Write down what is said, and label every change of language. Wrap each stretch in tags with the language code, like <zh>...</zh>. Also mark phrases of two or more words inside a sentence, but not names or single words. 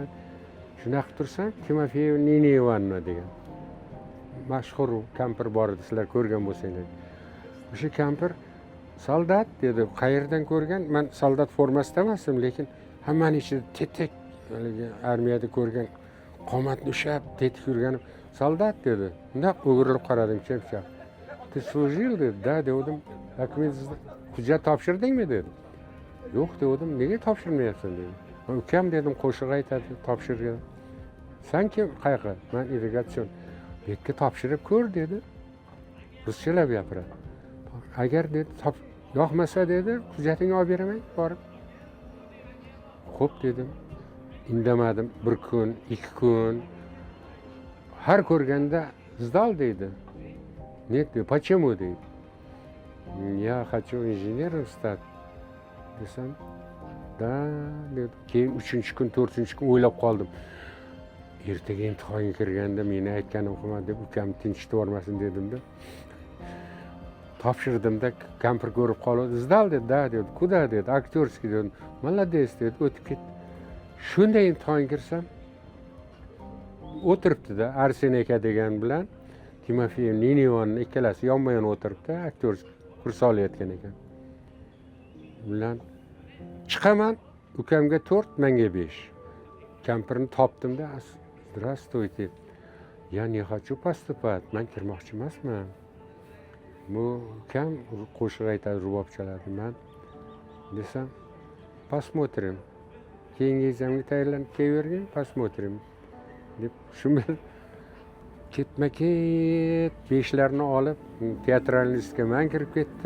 <uz>Shuna qilib tursam, Timofeyev Nina Ivanovna degan mashhur kampir bor edi, sizlar ko'rgan bo'lsanglar. O'sha kampir soldat dedi, qayerdan ko'rgan? Men soldat formasida emasdim, lekin hammaning ichida tetik, armiyada ko'rgan qomatni ushlab, tetik yurganim soldat dedi. Unda o'girilib qaradim, chepchap.</uz> <ru>Ты служил</ru> <uz>dedi, da dedim. Hujjat topshirdingmi dedi. Yo'q dedim, nega topshirmayapsan dedi. Ukam dedim, qo'shiq aytadi, topshirgan. Sen kim, qayerga? Men irrigatsion. Bekka topshirib ko'r dedi. Ruschalab gapiradi. Agar dedi, yoqmasa dedi, hujjatingni olib beraman, borib. Xo'p dedim. Indamadim 1 kun, 2 kun. Har ko'rganda sdal deydi. Net,</uz> <ru>почему deydi. Я хочу инженером стать.</ru> <uz>Desam, da dedi. Keyin 3-kun, 4-kun o'ylab qoldim. Ertaga imtihonga kirganda meni aytganim qilma deb ukam tinchitib yubormasin dedimda. Topshirdimda kampir ko'rib qoldi. Sdal dedi, da dedi. Kuda dedi, aktyorskiy dedim. Молодец dedi, o'tib ketdi. Shunday imtihonga kirsam, o'tiribdi-da Arsen aka degan bilan Timofeyev Nina Ivanovna ikkalasi yonma-yon o'tiribdi, aktyor kurs olayotgan ekan. Bilan chiqaman, ukamga 4, menga 5. Kampirni topdim-da,</uz> <ru>"Здравствуйте. Я не хочу поступать.</ru> <uz>Men kirmoqchi emasman." Bu ukam qo'shiq aytadi, rubob chaladi. Men desam, "Посмотрим. Keyingi examga tayyorlanib kelavergin, посмотрим." deb shu bilan ketma-ket 5larni olib teatralniy institutga men kirib ketdim.</uz>